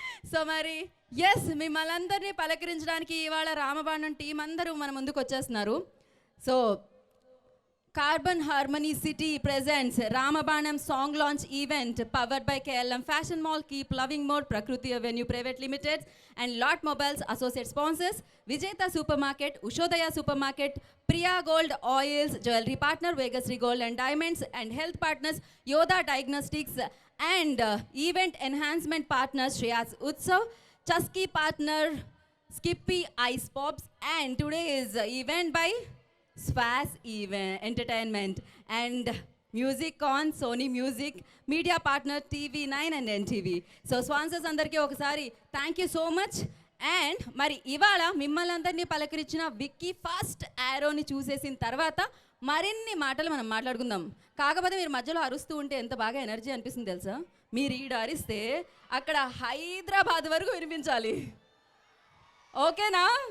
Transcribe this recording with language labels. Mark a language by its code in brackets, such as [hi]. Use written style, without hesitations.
[te] So మరి yes, మిమ్మల్ని అందరినీ పలకరించడానికి ఇవాళ రామబాణం టీం అందరూ మన ముందుకు వచ్చేస్తున్నారు. [en] So Carbon Harmony City presents Ramabanam song launch event powered by KLM Fashion Mall, Keep Loving More, Prakriti Avenue Private Limited and Lot Mobiles associate sponsors, Vijeta Supermarket, Ushodaya Supermarket, Priya Gold Oils, Jewelry Partner, Vegasri Gold and Diamonds, and health partners Yoda Diagnostics and event enhancement partners Shreyas Utsav, Chusky partner Skippy Ice Pops, and today is event by Swaz Entertainment and music on Sony Music, media partner TV9 and NTV. [te] So sponsors అందరికీ ఒకసారి [en] Thank you so much. [te] And మరి ఇవాళ మిమ్మల్ని అందరినీ పలకరించిన Vicky first యారోని చూసేసిన తర్వాత మరిన్ని మాటలు మనం మాట్లాడుకుందాం. కాకపోతే మీరు మధ్యలో అరుస్తూ ఉంటే ఎంత బాగా ఎనర్జీ అనిపిస్తుంది తెలుసా? మీరు ఈడ అరిస్తే అక్కడ హైదరాబాద్ వరకు వినిపించాలి. ఓకేనా?